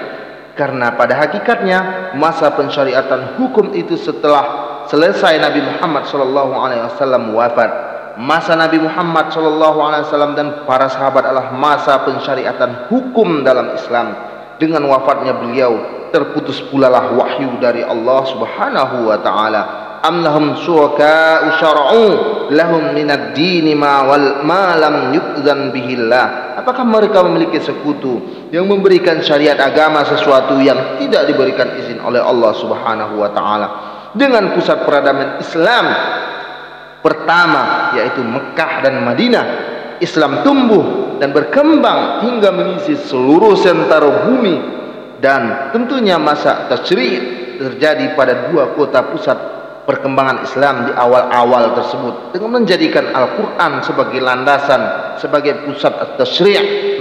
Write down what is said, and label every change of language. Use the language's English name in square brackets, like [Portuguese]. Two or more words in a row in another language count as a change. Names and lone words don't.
[Indonesian] Karena pada hakikatnya masa pensyariatan hukum itu setelah selesai Nabi Muhammad SAW wafat. Masa Nabi Muhammad SAW dan para sahabat adalah masa pensyariatan hukum dalam Islam. Dengan wafatnya beliau terputus pula lah wahyu dari Allah [Arabic] سبحانه وتعالى. أم لهم شركاء شرعوا لهم من الدين ما لم يأذن به الله. [Indonesian] Apakah mereka memiliki sekutu yang memberikan syariat agama sesuatu yang tidak diberikan izin oleh Allah [Arabic] سبحانه وتعالى? [Indonesian] Dengan pusat peradaban Islam pertama yaitu Mekah dan Madinah, Islam tumbuh dan berkembang hingga mengisi seluruh sentaro bumi, dan tentunya masa tasyri' terjadi pada dua kota pusat perkembangan Islam di awal-awal tersebut dengan menjadikan Al-Quran sebagai landasan, sebagai pusat tasyri'.